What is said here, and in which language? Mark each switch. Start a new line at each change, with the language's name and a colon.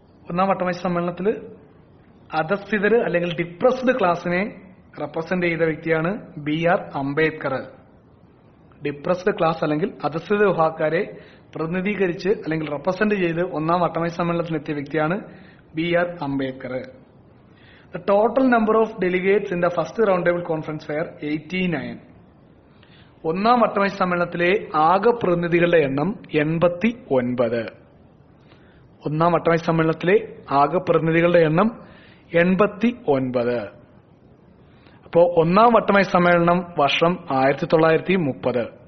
Malayalam: ഒന്നാം വട്ടമേശ സമ്മേളനത്തിൽ അധസ്ഥിതര് അല്ലെങ്കിൽ ഡിപ്രസ്ഡ് ക്ലാസിനെ റെപ്രസെന്റ് ചെയ്ത വ്യക്തിയാണ് B.R. അംബേദ്കർ. ഡിപ്രസ്ഡ് ക്ലാസ് അല്ലെങ്കിൽ അധസ്ഥിത വിഭാഗക്കാരെ പ്രതിനിധീകരിച്ച് അല്ലെങ്കിൽ റെപ്രസെന്റ് ചെയ്ത് ഒന്നാം വട്ടമേശ സമ്മേളനത്തിലെത്തിയ വ്യക്തിയാണ് B.R. Ambedkar.
English: The total number of delegates in the first round table conference were 89.
Malayalam: ഒന്നാം വട്ടമേശ സമ്മേളനത്തിലെ ആകെ പ്രതിനിധികളുടെ എണ്ണം 89. ഒന്നാം വട്ടമേശ സമ്മേളനത്തിലെ ആകെ പ്രതിനിധികളുടെ എണ്ണം 89. അപ്പോ ഒന്നാം വട്ടമേശ സമ്മേളനം വർഷം 1930.